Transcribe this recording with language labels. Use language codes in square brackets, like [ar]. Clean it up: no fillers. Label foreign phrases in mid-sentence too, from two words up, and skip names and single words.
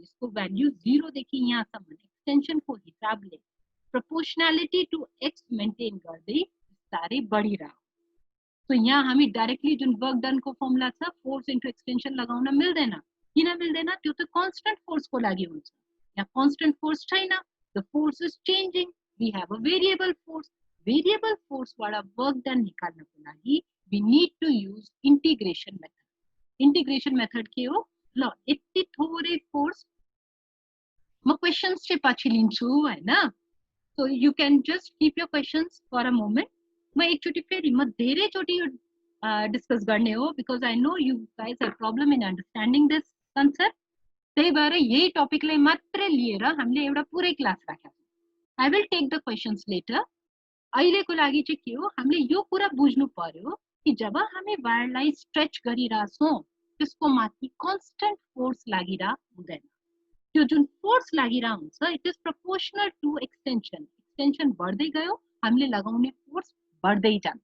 [ne] यसको भ्याल्यु 0 देखि यहाँसम्म एक्सटेन्सनको हिसाबले [en] proportionality to x [ne] मेन्टेन गर्दै बिस्तारै बढिरह्यो। तो यहाँ हामी डाइरेक्टली जुन [en] work done [ne] को फर्मुला छ [en] force into extension [ne] लगाउन मिल्दैन। किन मिल्दैन? त्यो त [en] constant force [ne] को लागि हुन्छ। यहाँ [en] constant force [ne] छैन, [en] The force is changing, we have a variable force. variable force wala work done [ne] निकाल्नको लागि [en] we need to use integration method. integration method [ne] के हो? ल यति थोरै फोर्स म क्वेशन्स चाहिँ पछि लिन्छु हैन। [en] So you can just keep your questions for a moment. [ne] म एकचोटि फेरि म धेरैचोटि यो डिस्कस गर्ने हो [en] because I know you guys have problem in understanding this concept. [ne] त्यही भएर यही टपिकलाई मात्रै लिएर हामीले एउटा पुरै क्लास राखेका छौँ। [en] I will take the questions later. [ne] अहिलेको लागि चाहिँ के हो, हामीले यो कुरा बुझ्नु पर्यो कि जब हामी वायरलाई स्ट्रेच गरिरहेछौँ त्यसको माथि [en] constant force [ne] लागिरह हुँदैन। त्यो जुन फोर्स लागिरह हुन्छ [en] it is proportional to extension. [ne] एक्सटेन्सन बढ्दै गयो हामीले लगाउने फोर्स बढ्दै जान्छ।